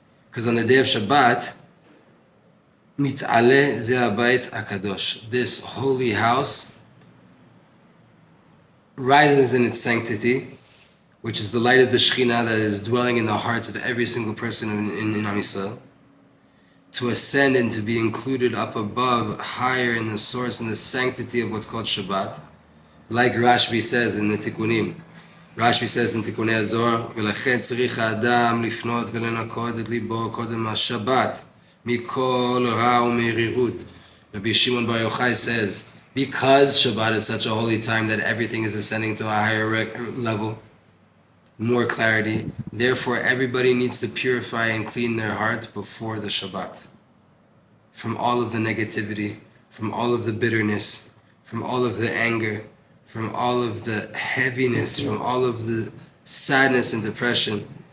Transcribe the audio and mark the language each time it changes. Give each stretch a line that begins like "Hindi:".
English: Because on the day of Shabbat,
Hebrew: mit'aleh ze habayit hakadosh,
English: this holy house rises in its sanctity, which is the light of the Shekhinah that is dwelling in the hearts of every single person in Am Yisrael, to ascend and to be included up above, higher in the source and the sanctity of what's called Shabbat. Like Rashbi says in the Tikkunim, Rashbi says in Tikkunei Azor,
Hebrew: ולכן צריך האדם לפנות ולנקות את ליבו קודם השבת מכל רע ומרירות.
English: Rabbi Shimon Bar Yochai says, because Shabbat is such a holy time that everything is ascending to a higher level, more clarity, therefore everybody needs to purify and clean their heart before the Shabbat. From all of the negativity, from all of the bitterness, from all of the anger, from all of the heaviness, from all of the sadness and depression.